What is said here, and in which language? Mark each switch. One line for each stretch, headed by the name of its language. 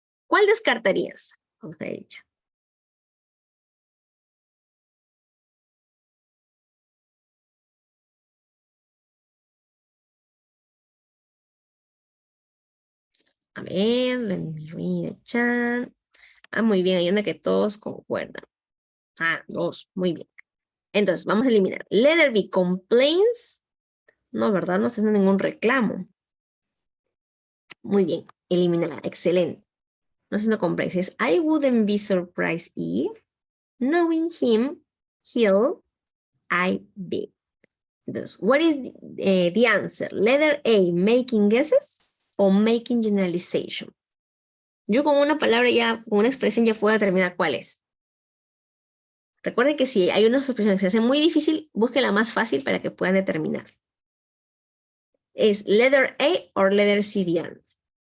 Spanish: ¿Cuál descartarías? Vamos a ver,
English: let me read the chat.
Spanish: Ah, muy bien, hay una que todos concuerdan. Ah, dos, muy bien. Entonces, vamos a eliminar.
English: Letter B, complaints.
Spanish: No, ¿verdad? No se hace ningún reclamo. Muy bien, eliminar. Excelente. No haciendo complaints.
English: Es, I wouldn't be surprised if, knowing him, I be. Entonces, what is the answer? Letter A, making guesses o making generalization.
Spanish: Yo con una palabra ya, con una expresión ya puedo determinar cuál es. Recuerden que si hay una expresión que se hace muy difícil, busquen la más fácil para que puedan determinar.
English: ¿Es letter A o letter C the answer?